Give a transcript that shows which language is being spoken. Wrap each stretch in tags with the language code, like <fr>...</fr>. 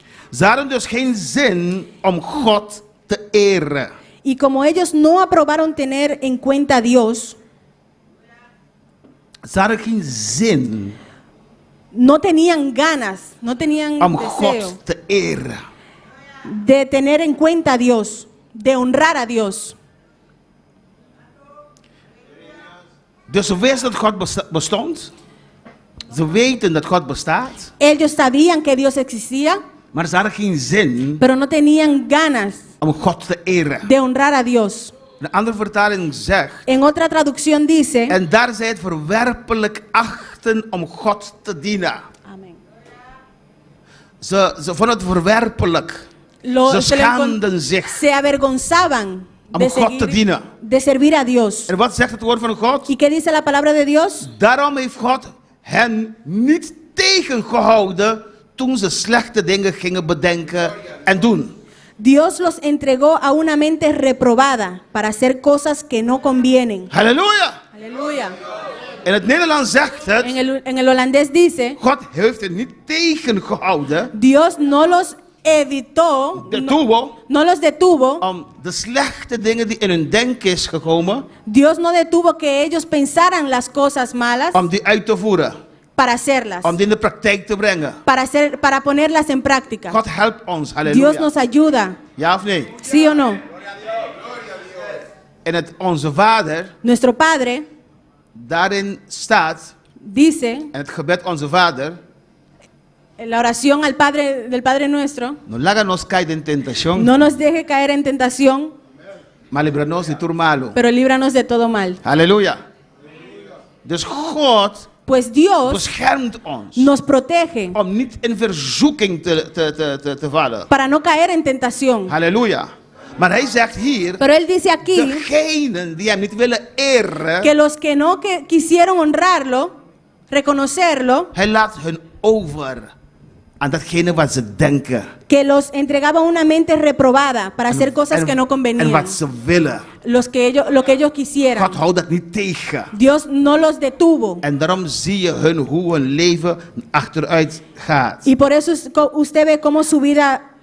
<nl>Ze hadden dus geen zin om God te eren.</nl> <es>Y como ellos no aprobaron tener en cuenta a Dios,</es> <nl>Ze hadden geen zin</nl> <es>no tenían ganas, no tenían</es> <nl>om</nl> <es>deseo</es> <nl>God te eren.</nl> <es>de tener en cuenta a Dios, de honrar a Dios.</es> <nl>Dus ze wisten dat God bestond. Ze weten dat God bestaat.</nl> <es>Ellos sabían que Dios existía,</es> <nl>Maar ze hadden geen zin</nl> <es>pero no tenían ganas</es> <nl>om God te eren.</nl> <es>de honrar a Dios.</es> <nl>Een andere vertaling zegt.</nl> <es>En otra traducción dice,</es> <nl>En daar zij het verwerpelijk achten om God te dienen.</nl> <es>Amén.</es> <nl>Ze vonden het verwerpelijk. Ze schaamden zich</nl> <es>se avergonzaban</es> <nl>om God te dienen.</nl> <es>de servir a Dios.</es> <nl>En wat zegt het woord van God?</nl> <es>¿Y qué dice la palabra de Dios?</es> <nl>Daarom heeft God hen niet tegengehouden toen ze slechte dingen gingen bedenken en doen.</nl> <es>Dios los entregó a una mente reprobada para hacer cosas que no convienen.</es> <nl>Halleluja!</nl> <es>Aleluya.</es> <nl>In het Nederlands zegt het,</nl> <es>En el holandés dice,</es> <nl>God heeft hen niet tegengehouden,</nl> <es>Dios no los evitó, no los detuvo,</es> <nl>om de slechte dingen die in hun denken is gekomen,</nl> <es>Dios no detuvo que ellos pensaran las cosas malas</es> <nl>om die uit te voeren,</nl> <es>para hacerlas,</es> <nl>om die in de praktijk te brengen.</nl> <es>para ponerlas en práctica.</es> <nl>God helpt ons,</nl> <es>Dios</es> <nl>halleluja.</nl> <es>nos ayuda,</es> <nl>Ja of nee?</nl> <es>¿sí o no?</es> <nl>In het Onze Vader,</nl> <es>Nuestro Padre,</es> <nl>daarin staat,</nl> <es>dice</es> <nl>en het gebed Onze Vader,</nl> <es>en la oración al Padre del Padre Nuestro, no láganos caer en tentación, no nos deje caer en tentación, maar líbranos de todo malo. pero líbranos de todo mal.</es> <nl>Halleluja. Dus God</nl> <es>Pues Dios</es> <nl>beschermt ons</nl> <es>nos protege</es> <nl>om niet in verzoeking te vallen.</nl> <es>para no caer en tentación.</es> <nl>Halleluja. Maar hij zegt hier,</nl> <es>Pero Él dice aquí</es> <nl>degenen die hem niet willen eren,</nl> <es>que los que no quisieron honrarlo, reconocerlo,</es> <nl>hij laat hun over aan datgene wat ze denken.</nl> <es>que los entregaba una mente reprobada para hacer cosas que no</es> <nl>En</nl> <es>convenían,</es> <nl>wat ze willen.</nl> <es>lo que ellos quisieran.</es> <nl>God houdt dat niet tegen.</nl> <es>Dios no los detuvo.</es> <nl>En daarom zie je hoe hun leven achteruit gaat.</nl> <es>Y por eso usted ve cómo su vida</es>